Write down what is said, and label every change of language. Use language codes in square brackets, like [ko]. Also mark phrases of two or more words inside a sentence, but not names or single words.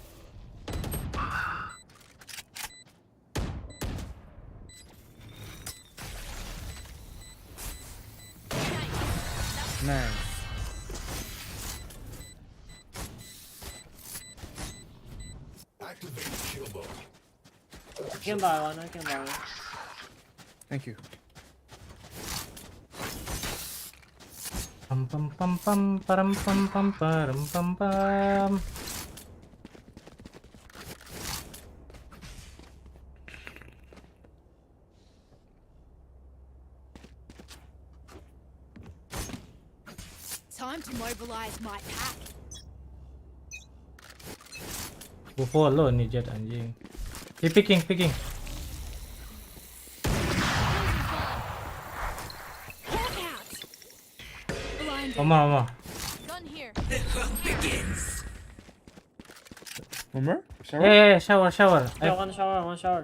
[en] Nice. Activate kill mode. I can buy one, I can buy one. Thank you. Pam pam pam pam param pam pam param pam pam. Time to mobilize my pack. [id] Gua follow nih Jet anjing. [en] He picking. Blinded. Oma. Gun here. One more? Shower? Yeah, shower. Yeah, one shower.